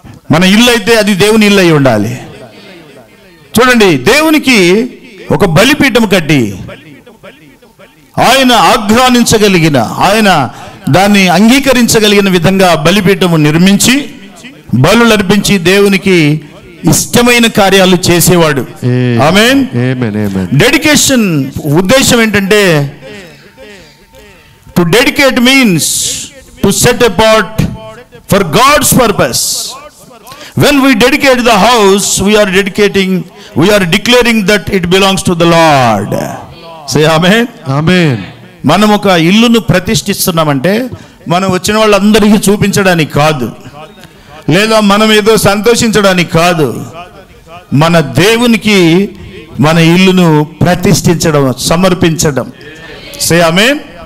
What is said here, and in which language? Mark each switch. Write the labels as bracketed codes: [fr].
[te] మన ఇల్లు అయితే అది దేవుని ఇల్లు అయి ఉండాలి. చూడండి, దేవునికి ఒక బలిపీఠం కట్టి ఆయన ఆఘ్రానించగలిగిన, ఆయన దాన్ని అంగీకరించగలిగిన విధంగా బలిపీఠము నిర్మించి బలులు అర్పించి దేవునికి ఇష్టమైన కార్యాలు చేసేవాడు. ఆమేన్. డెడికేషన్ ఉద్దేశం ఏంటంటే, [en] To dedicate means to set apart for God's purpose. When we dedicate the house, we are declaring that it belongs to the Lord. Say amen. Amen. [te] మనం ఒక ఇల్లును ప్రతిష్ఠిస్తున్నామంటే మనం వచ్చిన వాళ్ళందరికీ చూపించడానికి కాదు, లేదా మనం ఏదో సంతోషించడానికి కాదు. మన దేవునికి మన ఇల్లును ప్రతిష్ఠించడం, సమర్పించడం. [en] Say amen.